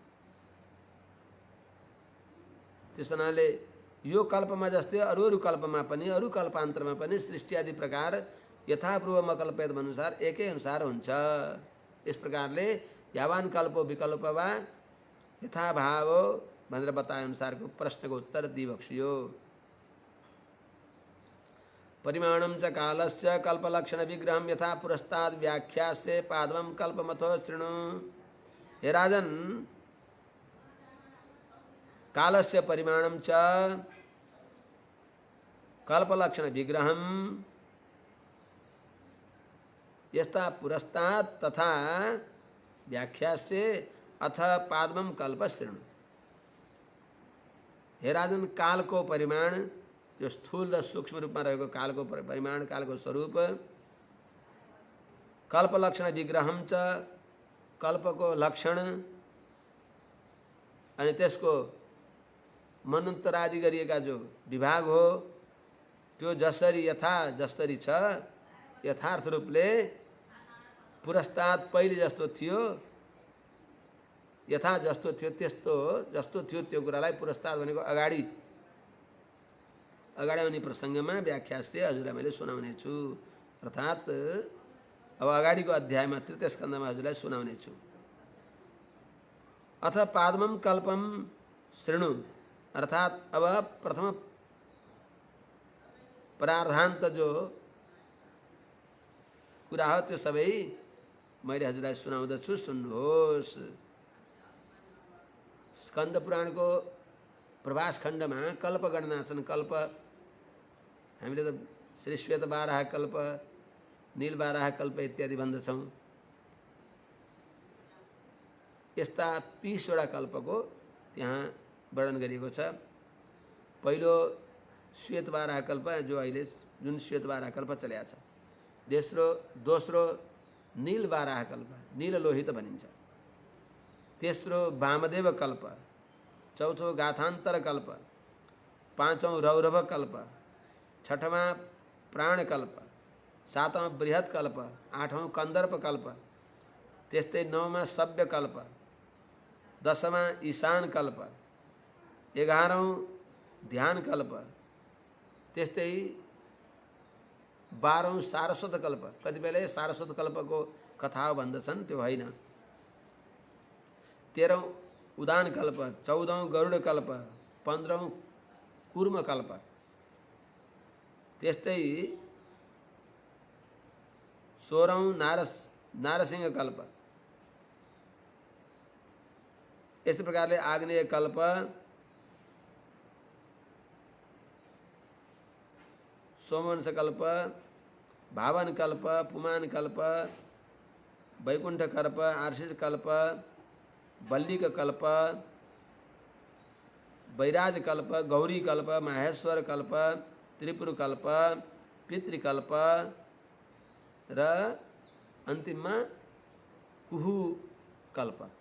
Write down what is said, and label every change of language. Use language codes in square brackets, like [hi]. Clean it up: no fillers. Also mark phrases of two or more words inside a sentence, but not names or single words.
[ne] त्यस हुनाले यो कल्पमा जस्तै अरू कल्पमा पनि, अरू कल्पान्तरमा पनि सृष्टि आदि प्रकार [sa] यथापूर्वम कल्पयत [ne] अनुसार एकै अनुसार हुन्छ। इस प्रकारले [sa] यावान कल्पो विकल्प वा यथाभाव [ne] भनेर बताए अनुसारको प्रश्नको उत्तर दिइबक्सियो। [sa] परिमाणं च कालस्य कल्पलक्षण विग्रहं यथा पुरस्ताद व्याख्यास्य पादवं कल्पमथो शृणु। हे राजन, कालस्य परिमाणं च कल्पलक्षण विग्रहं यथा पुरस्ताद तथा व्याख्यास्य अथ पादवं कल्प शृणु। [ne] हे राजन, काल को परिमाण जो स्थूल र सूक्ष्म रूपमा रहेको कालको परिमाण, कालको स्वरूप [sa] कल्पलक्षण विग्रहम च, [ne] कल्पको लक्षण अनि त्यसको मनन्तरादि गरिएका जो विभाग हो त्यो जसरी छ यथार्थ रूपले पुरस्ताद पहिले जस्तो थियो, यथा जस्तो थियो त्यस्तो जस्तो थियो त्यो कुरालाई पुरस्ताद भनेको अगाडि आउने प्रसङ्गमा व्याख्या से हजुरलाई मैले सुनाउने छु। अर्थात् अब अगाडिको अध्यायमा तृतीय स्कन्धमा हजुरलाई सुनाउने छु। [sa] अथ पादमम कल्पम शृणु, [ne] अर्थात् अब प्रथम प्रारधान्त जो कुरा हो त्यो सबै मैले हजुरलाई सुनाउँदछु, सुन्नुहोस्। स्कन्द पुराणको प्रभास खण्डमा कल्प गणना छन्। कल्प हामीले त श्री श्वेत बाराह कल्प, नील बाराह कल्प इत्यादि भन्दछौँ। यस्ता 30 वटा कल्पको त्यहाँ वर्णन गरिएको छ। पहिलो श्वेत बाराह कल्प जो अहिले जुन श्वेत बाराह कल्प चलेको छ। दोस्रो नील बाराह कल्प, नील लोहित भनिन्छ। तेस्रो वामदेव कल्प, चौथो गाथान्तर कल्प, पाँचौं रौरव कल्प, छठवां प्राण कल्प, सातवां बृहत कल्प, आठवां कन्दर्प कल्प, त्यस्तै नौवां सभ्य कल्प, 10वां ईशान कल्प, 11औं ध्यान कल्प, त्यस्तै 12औं सारस्वत कल्प। कतिपयले सारस्वत कल्पको कथा भन्दछन्, त्यो होइन। 13औं उदान कल्प, 14औं गरुड कल्प, 15औं कूर्म कल्प, त्यस्तै 16औं नारसिंह कल्प। यस्तै प्रकारले आग्नेय कल्प, सोमवंश कल्प, भावन कल्प, पुमान कल्प, वैकुंठ कल्प, आर्षित कल्प, वल्लिक कल्प, वैराज कल्प, गौरी कल्प, माहेश्वर कल्प, त्रिपुर कल्प, पितृकल्प र अन्तिममा कुहु कल्प।